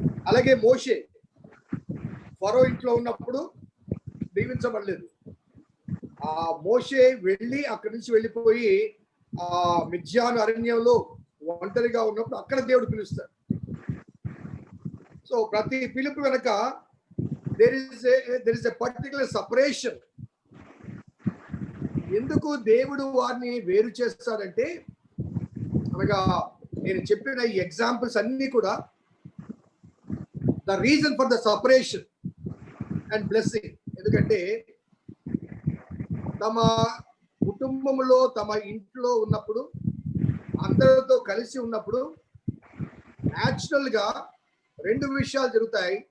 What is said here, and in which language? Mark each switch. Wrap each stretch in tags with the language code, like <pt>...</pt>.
<te>అలాగే మోషే ఫరో ఇంట్లో ఉన్నప్పుడు దీవించబడలేదు. ఆ మోషే వెళ్ళి అక్కడి నుంచి వెళ్ళిపోయి మిద్యాను అరణ్యంలో ఒంటరిగా ఉన్నప్పుడు అక్కడ దేవుడు పిలుస్తాడు. సో ప్రతి పిలుపు వెనక</te> <en>there is a particular separation.</en> <te>ఎందుకు దేవుడు వారిని వేరు చేస్తాడంటే, అనగా నేను చెప్పిన ఈ ఎగ్జాంపుల్స్ అన్ని కూడా</te> <en>The reason for the separation and blessing.</en> <te>ఎందుకంటే తమ కుటుంబంలో తమ ఇంట్లో ఉన్నప్పుడు అందరితో కలిసి ఉన్నప్పుడు న్యాచురల్ గా 2 విషయాలు జరుగుతాయి.</te>